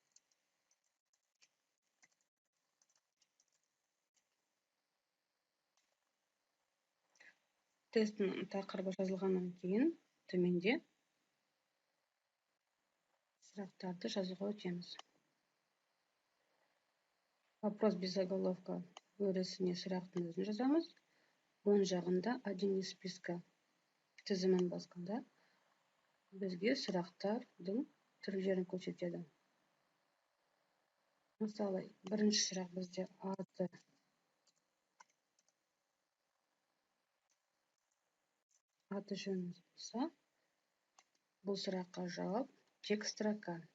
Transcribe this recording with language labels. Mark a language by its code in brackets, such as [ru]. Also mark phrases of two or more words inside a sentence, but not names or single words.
[kk] Тесттің тақырыбы жазылғаннан кейін төменде сұрақтарды жазуға өтеміз. [ru] Вопрос без заголовка [kk] өрісіне сұрақтың өзін жазамыз. Оң жағында [ru] один из списка [kk] тізімін басқанда бізге сұрақтардың түрлерін көрсетеді. Мысалы, бірінші сұрақ бізде аты жөн болса, бұл сұраққа жауап [ru] текст строка.